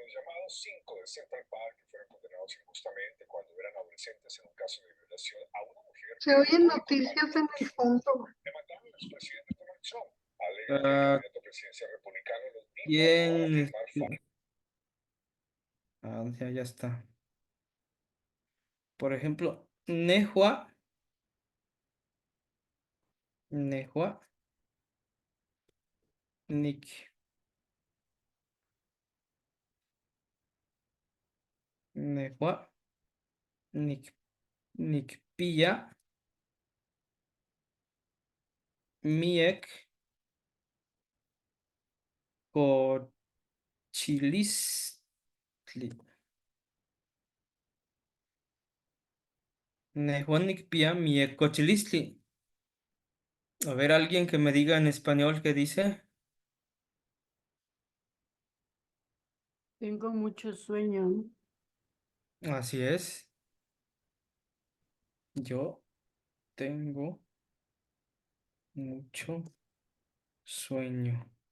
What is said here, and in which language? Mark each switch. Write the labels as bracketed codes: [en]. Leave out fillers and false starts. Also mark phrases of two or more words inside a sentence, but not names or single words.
[es] Se oyen noticias en el fondo. ah, ¿quién? Ya está. Por ejemplo, [nhe] Nehua, Nick, Nehua, Nikpilla, Miek, Cochilistli. Nehua Nikpilla, Miek, Cochilistli. [es] A ver, alguien que me diga en español qué dice. Tengo mucho sueño. Así es. Yo tengo mucho sueño.